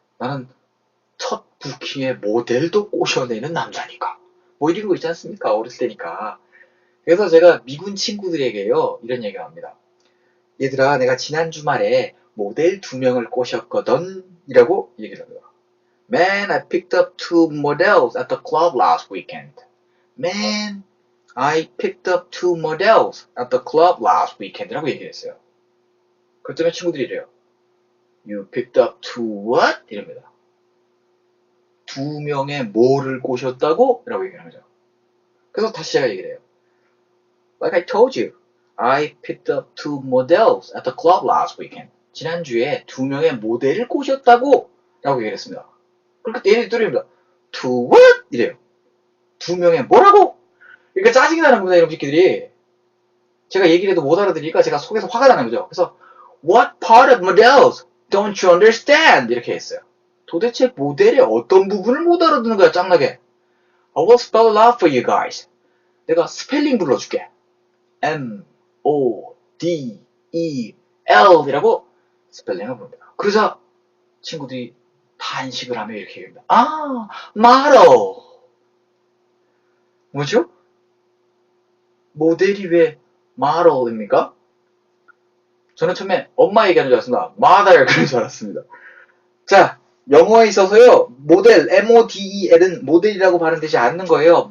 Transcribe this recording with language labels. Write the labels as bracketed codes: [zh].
[ko] 나는 첫 부킹에 모델도 꼬셔내는 남자니까. 뭐 이런 거 있지 않습니까? 어렸을 때니까. 그래서 제가 미군 친구들에게요, 이런 얘기를 합니다. 얘들아, 내가 지난 주말에 모델 2명을 꼬셨거든. 이라고 얘기를 합니다. [en] Man, I picked up 2 models at the club last weekend. Man, I picked up 2 models at the club last weekend. [ko] 라고 얘기를 했어요. 그랬더니 친구들이 이래요. [en] You picked up 2 what? [ko] 이럽니다. 2명의 뭐를 꼬셨다고? 라고 얘기를 하죠. 그래서 다시 제가 얘기를 해요. [en] Like I told you, I picked up 2 models at the club last weekend. [ko] 지난주에 2명의 모델을 꼬셨다고? 라고 얘기를 했습니다. 그러니까 얘네들이 또립니다. [en] 2 what? [ko] 이래요. 2명의 뭐라고? 그러니까 짜증이 나는 겁니다, 이런 새끼들이. 제가 얘기를 해도 못 알아들으니까 제가 속에서 화가 나는 거죠. 그래서 [en] What part of models don't you understand? [ko] 이렇게 했어요. 도대체 모델의 어떤 부분을 못 알아듣는 거야, 짱나게. [en] I will spell it out for you guys. [ko] 내가 스펠링 불러줄게. M, O, D, E, L 이라고 스펠링을 부릅니다. 그러자 친구들이 단식을 하며 이렇게 얘기합니다. model. 뭐죠? 모델이 왜 model입니까? 저는 처음에 엄마 얘기하는 줄 알았습니다. mother 그런 줄 알았습니다. 자, 영어에 있어서요, 모델, M-O-D-E-L은 모델이라고 발음되지 않는 거예요.